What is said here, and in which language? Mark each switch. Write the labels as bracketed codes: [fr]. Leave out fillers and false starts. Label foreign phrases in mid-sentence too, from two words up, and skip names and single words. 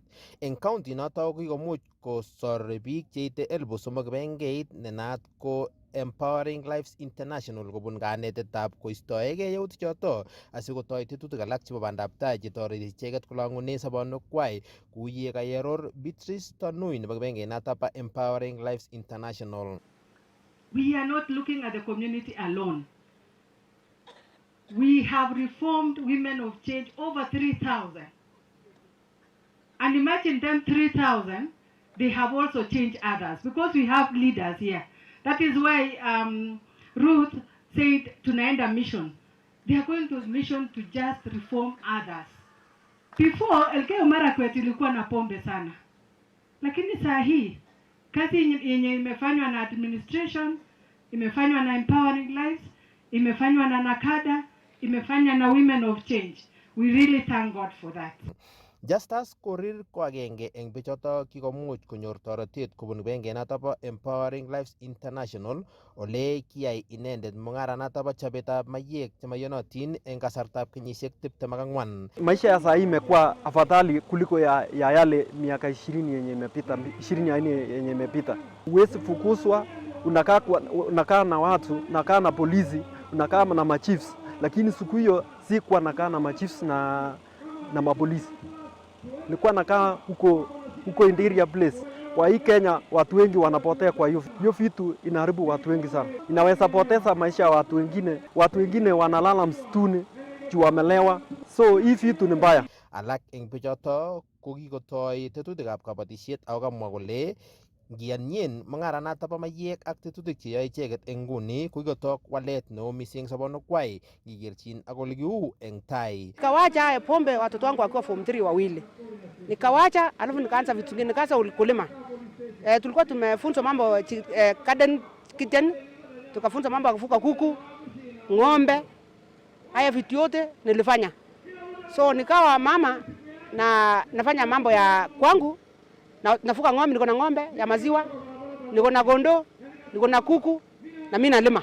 [kln] En county notok ko kikomuch kosor biik cheite 3,000 kibagengeit nenaat ko Empowering Lives International kobun kanetetab koistoegei yautik chotok asikotoi tetutik alak chebo bandab tai chetoreti icheket kolang'une sobonukwai kou ye kaioror Beatrice Tonui nebo kibagengeit notok bo Empowering Lives International. [en] We are not looking at the community alone. We have reformed women of change over 3,000. And imagine them 3,000, they have also changed others because we have leaders here. That is why Ruth said tunaenda mission. They are going to mission to just reform others. Before, [sw] Elgeyo Marakwet ilikuwa na pombe sana. Lakini saa hii, kazi yenye imefanywa na administration, imefanywa na Empowering Lives, imefanywa na Nakada, imefanywa na Women of Change. [en] We really thank God for that. [kln] Justus Korir ko agenge eng bichotok kikomuch konyor toretet kobun kibagengeit notok bo Empowering Lives International ole kiyai inendet mung'aranotok bo chobetab mayek chemaiyonotin eng kasartab kenyisiek 24. [sw] Maisha ya saa hii imekuwa afadhali kuliko ya yale miaka 20 yenye imepita, 24 yenye imepita. Huwezi fukuzwa, unakaa na watu, unakaa na polisi, unakaa na machiefs, lakini siku hiyo si kuwa nakaa na machiefs na mapolisi. Nilikuwa nakaa huko [en] interior place. [sw] Kwa hii Kenya watu wengi wanapotea, kwa hiyo vitu inaharibu watu wengi sana. Inaweza poteza maisha ya watu wengine wanalala msituni juu wamelewa. So hii vitu ni mbaya. [kln] Alak eng bichotok ko kikotoi tetutikab kabatisiet ako kamwa kole Ngiyanyin mung'aranata bo mayek ak tetutik che yoe icheket eng nguni ko kikotok walet neo mising sobonukwai ngikerchin ak ole kiu eng tai. [sw] Nikawacha pombe watoto wangu wakiwa form 3 wawili. Nikawacha alafu nikaanza vitu vingine, nikaanza kulima. Tulikuwa tumefunzwa mambo [en] garden kitchen, [sw] tukafunzwa mambo ya kufuga kuku, ng'ombe. Haya vitu yote nilifanya. So nikawa mama na nafanya mambo ya kwangu na nafuga ng'ombe, niko na ng'ombe ya maziwa, niko na gondo, niko na kuku na mimi nalima.